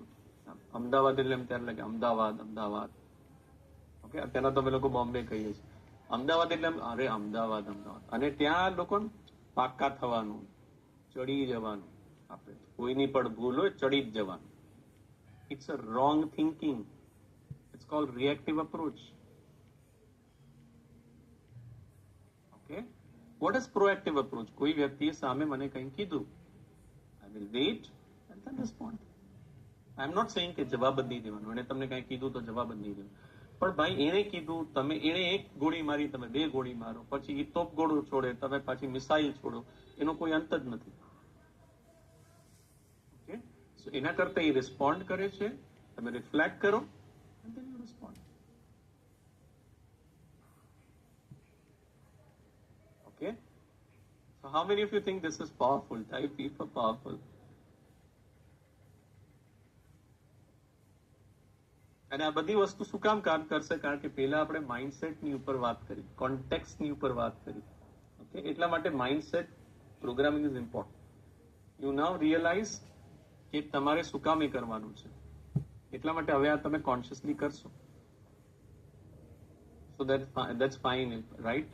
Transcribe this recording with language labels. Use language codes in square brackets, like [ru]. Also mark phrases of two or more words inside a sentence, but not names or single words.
[gu] અમદાવાદ એટલે એમ ત્યારે લાગે અમદાવાદ અમદાવાદ. ઓકે, અત્યારના તો અમે લોકો બોમ્બે કહીએ છીએ. અમદાવાદ એટલે અરે અમદાવાદ અમદાવાદ. અને ત્યાં લોકો પાક્કા થવાનું, ચડી જવાનું. આપણે કોઈની પણ ભૂલ હોય ચડી જ જવાનું. [en] It's a wrong thinking. It's called reactive approach. Okay, what is proactive approach? [gu] કોઈ વ્યક્તિએ સામે મને કંઈ કીધું, [en] I will wait and then respond. I am not saying [gu] કે જવાબ જ નહીં દેવાનો. એને તમને કંઈ કીધું તો જવાબ જ નહીં દેવાનો. પણ ભાઈ, એને કીધું, તમે એને એક ગોળી મારી, તમે 2 ગોળી મારો, પછી એ તોપ ગોળો છોડે, તમે પાછી મિસાઇલ છોડો, એનો કોઈ અંત જ નથી. [en] Okay, so [gu] એના કરતા એ રિસ્પોન્ડ કરે છે, તમે રિફ્લેક્ટ કરો [en] and then you respond. Okay, so how many of you think this is powerful? Type P for powerful. [gu] અને આ બધી વસ્તુ શું કામ કરશે? કારણ કે પહેલા આપણે માઇન્ડસેટની ઉપર વાત કરી, કોન્ટેક્સ્ટની ઉપર વાત કરી. ઓકે, એટલા માટે [en] mindset programming is important. You now realize [gu] કે તમારે શું કામ એ કરવાનું છે. એટલા માટે હવે આ તમે કોન્શિયસલી કરશો. [en] So that's fine, right?